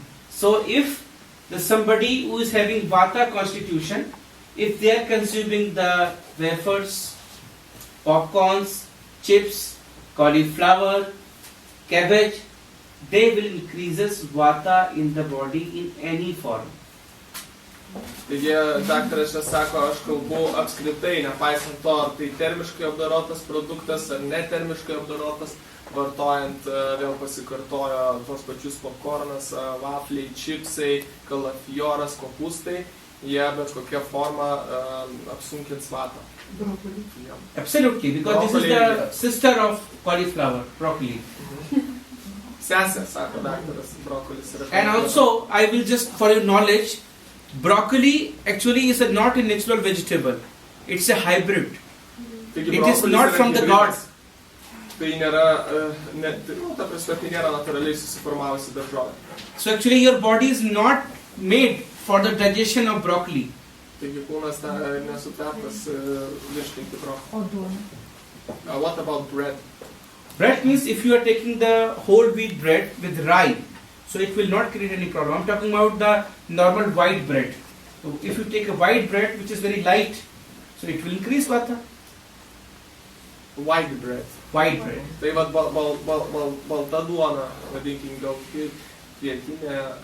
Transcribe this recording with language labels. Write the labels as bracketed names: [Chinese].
[English] So if somebody who is having Vata constitution, if they are consuming the wafers, popcorns, chips, cauliflower, cabbage, they will increases Vata in the body in any form. [Lithuanian] Taigi, daktaras čia sako, aš kalbu apskritai, nepaisant to, ar tai termiškai apdorotas produktas, ar netermiškai apdorotas, vartojant, vėl pasikartojo tos pačius popcornas, vafliai, čipsai, kalafioras, kopūstai, jie bet kokia forma apsunkins vatą. [English] Broccoli. Absolutely, because Broccoli, this is the sister of cauliflower, broccoli. [Lithuanian] Sesė, sako daktaras, brokolis yra. [English] And also, I will just, for your knowledge, broccoli actually is not a natural vegetable. It's a hybrid. [Lithuanian] Taigi, [English] It is not from the gods. [Lithuanian] Tai nėra, ta prasme, tai nėra natūraliai susiformavusi daržovė. [English] So actually your body is not made for the digestion of broccoli. [Lithuanian] Taigi kūnas nesutvertas virškinti brokolį. O duona? [English] What about bread? Bread means if you are taking the whole wheat bread with rye, so it will not create any problem. I'm talking about the normal white bread. So if you take a white bread which is very light, so it will increase vata. White bread. White bread. [Lithuanian] Tai vat balta duona, vadinkim, gal kvietinė.